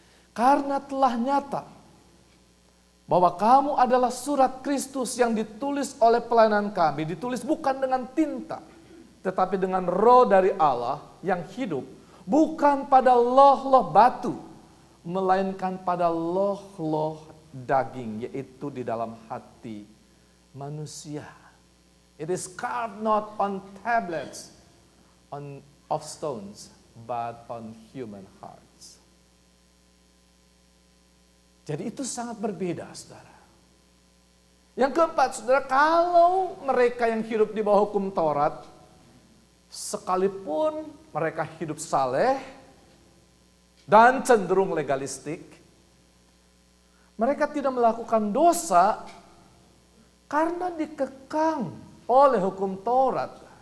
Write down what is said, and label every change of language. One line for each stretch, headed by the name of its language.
Indonesian: Karena telah nyata bahwa kamu adalah surat Kristus yang ditulis oleh pelayanan kami, ditulis bukan dengan tinta, tetapi dengan roh dari Allah yang hidup, bukan pada loh-loh batu, melainkan pada loh-loh daging, yaitu di dalam hati manusia.
English: It is carved not on tablets of stones, but on human hearts.
Indonesian: Jadi itu sangat berbeda, saudara. Yang keempat, saudara, kalau mereka yang hidup di bawah hukum Taurat, sekalipun mereka hidup saleh dan cenderung legalistik, mereka tidak melakukan dosa karena dikekang oleh hukum Taurat.